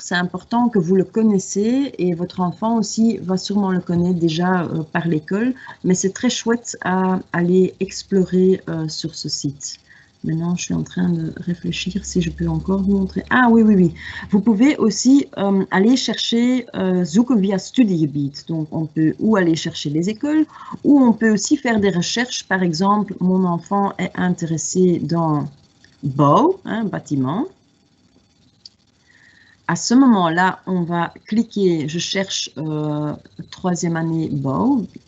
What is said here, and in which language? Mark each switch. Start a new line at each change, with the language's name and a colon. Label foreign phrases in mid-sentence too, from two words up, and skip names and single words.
French: C'est important que vous le connaissez et votre enfant aussi va sûrement le connaître déjà par l'école. Mais c'est très chouette à aller explorer sur ce site. Maintenant, je suis en train de réfléchir si je peux encore vous montrer. Ah oui, oui, oui. Vous pouvez aussi aller chercher
Dutch: zoeken via studiegebied.
French: Donc, on peut ou aller chercher les écoles, ou on peut aussi faire des recherches. Par exemple, mon enfant est intéressé dans bouw, hein, bâtiment. À ce moment-là, on va cliquer, je cherche troisième année bouw.